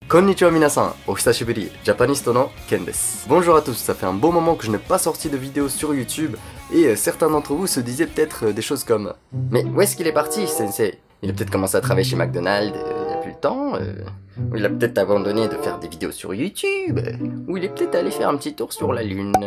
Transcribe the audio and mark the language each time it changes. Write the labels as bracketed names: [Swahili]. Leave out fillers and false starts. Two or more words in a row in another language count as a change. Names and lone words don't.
[Japanese] こんにちは皆さん、お久しぶり、ジャパニストのケンです. [French] Bonjour à tous, ça fait un bon moment que je n'ai pas sorti de vidéo sur YouTube et certains d'entre vous se disaient peut-être des choses comme mais où est-ce qu'il est parti, sensei? Il a peut-être commencé à travailler chez McDonald's, il n'a plus le temps, ou il a peut-être abandonné de faire des vidéos sur YouTube, ou il est peut-être allé faire un petit tour sur la lune.